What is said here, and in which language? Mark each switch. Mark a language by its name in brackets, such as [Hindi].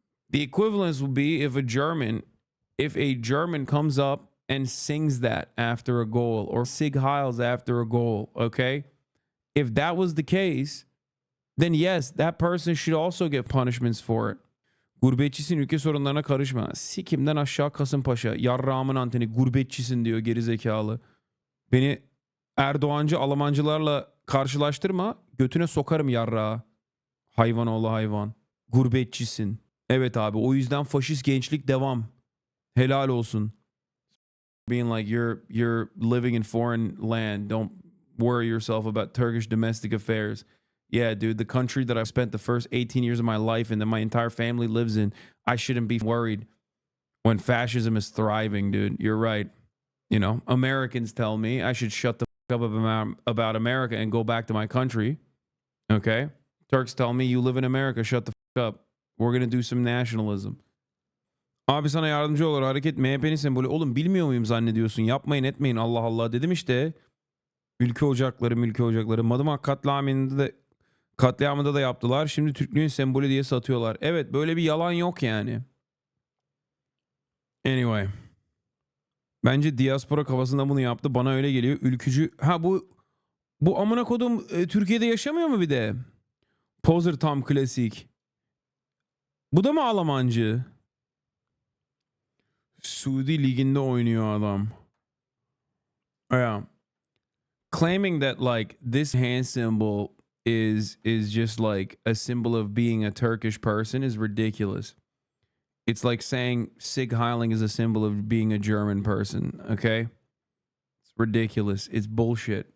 [English] The equivalence would be if a German comes up and sings that after a goal or Sig Heils after a goal, okay? If that was the case, then yes, that person should also get punishments for it. [Turkish] Gurbetçisin, ülke sorunlarına karışma. Sikimden aşağı Kasımpaşa. Yarrağımın anteni. Gurbetçisin diyor gerizekalı. Beni Erdoğancı Almancılarla karşılaştırma. Götüne sokarım yarrağı. Hayvan oğlu hayvan. Gurbetçisin. Evet abi, o yüzden faşist gençlik devam. Helal olsun. [English] Being like you're living in foreign land. Don't worry yourself about Turkish domestic affairs. Yeah, dude, the country that I've spent the first 18 years of my life in, that my entire family lives in, I shouldn't be worried when fascism is thriving, dude. You're right. You know, Americans tell me I should shut the fuck up about America and go back to my country. Okay? Turks tell me you live in America, shut the fuck up. We're gonna do some nationalism. [Turkish] Abi sana yardımcı olur hareket MHP'nin sembolü. Oğlum bilmiyor muyum zannediyorsun? Yapmayın etmeyin Allah Allah dedim işte. Ülke ocakları. Madımak katliamında da yaptılar. Şimdi Türklüğün sembolü diye satıyorlar. Evet böyle bir yalan yok yani. Anyway. Bence diaspora kafasında bunu yaptı. Bana öyle geliyor. Ülkücü. Ha bu amına kodum Türkiye'de yaşamıyor mu bir de? Poser tam klasik. Bu da mı Almancı? Suudi liginde oynuyor adam. [English] Yeah. Claiming that like this hand symbol is just like a symbol of being a Turkish person is ridiculous. It's like saying Sig Heiling is a symbol of being a German person, okay? It's ridiculous. It's bullshit.